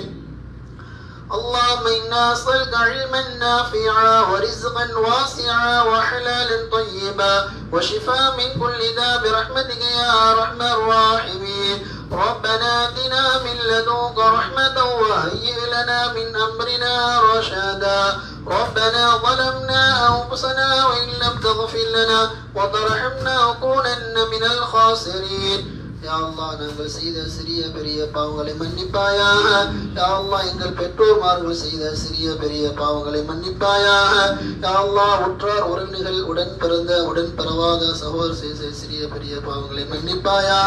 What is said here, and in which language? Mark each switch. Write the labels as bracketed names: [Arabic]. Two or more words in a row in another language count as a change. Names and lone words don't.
[Arabic] اللهم إنا نسألك علما نافعا ورزقا واسعا وحلالا طيبا وشفاء من كل داء برحمتك يا أرحم الراحمين. ربنا آتنا من لدنك رحمة وهيئ لنا من أمرنا رشدا ربنا ظلمنا أنفسنا وإن لم تغفر لنا وترحمنا لنكونن من الخاسرين يا الله [Tamil] நாங்கள் செய்த சிறிய பெரிய பாவங்களை மன்னிப்பாயாக. [Arabic] يا الله [Tamil] எங்கள் பெற்றோர்மார்கள் செய்த சிறிய பெரிய பாவங்களை மன்னிப்பாயாக. [Arabic] يا الله [Tamil] உற்றார் உறவினர்கள் உடன் பிறந்த உடன் பிறவாத சகோதரர் செய்த சிறிய பெரிய பாவங்களை மன்னிப்பாயாக.